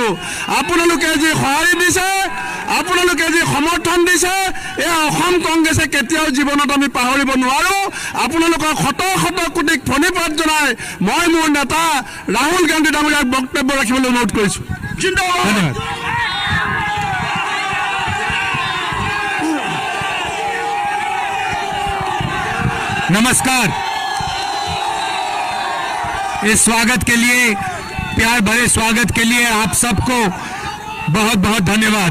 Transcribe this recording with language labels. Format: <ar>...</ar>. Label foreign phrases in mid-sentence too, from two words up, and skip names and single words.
<as>আপোনালোকে যি সহায় দিছে, আপোনালোকে যি সমৰ্থন দিছে, এই অসম কংগ্ৰেছে কেতিয়াও জীৱনত আমি পাহৰিব নোৱাৰো। আপোনালোকক শত শত কোটিক প্ৰণিপাত জনাই মই মোৰ নেতা ৰাহুল গান্ধী ডাঙৰীয়াক বক্তব্য ৰাখিবলৈ অনুৰোধ কৰিছো। ধন্যবাদ।</as> <hi>नमस्कार। इस स्वागत के लिए, प्यार भरे स्वागत के लिए आप सबको बहुत बहुत धन्यवाद।</hi>